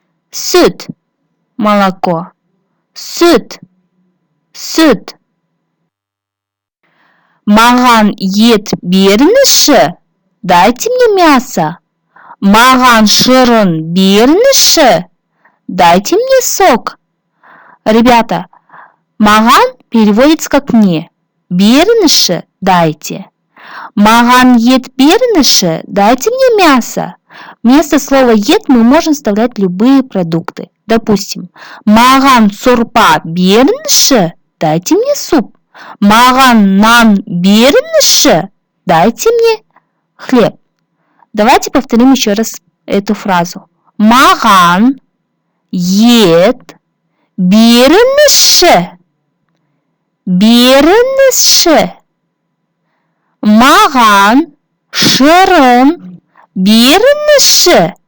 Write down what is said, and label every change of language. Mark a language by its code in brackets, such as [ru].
[kk] Сүт, молоко. Сүт, сүт. Маған ет беріңізші, [ru] дайте мне мясо. [kk] Маған шырын беріңізші, [ru] дайте мне сок. Ребята, маған переводится как мне. [kk] Беріңізші, дайте. Маған ет беріңізші, [ru] дайте мне мясо. Вместо слова ет мы можем вставлять любые продукты. Допустим, [kk] маған сорпа беріңізші, [ru] дайте мне суп. [kk] Маған нан беріңізші, [ru] дайте мне хлеб. Давайте повторим еще раз эту фразу. [kk] Маған ет беріңізші. Беріңізші. Маған шырын беріңізші.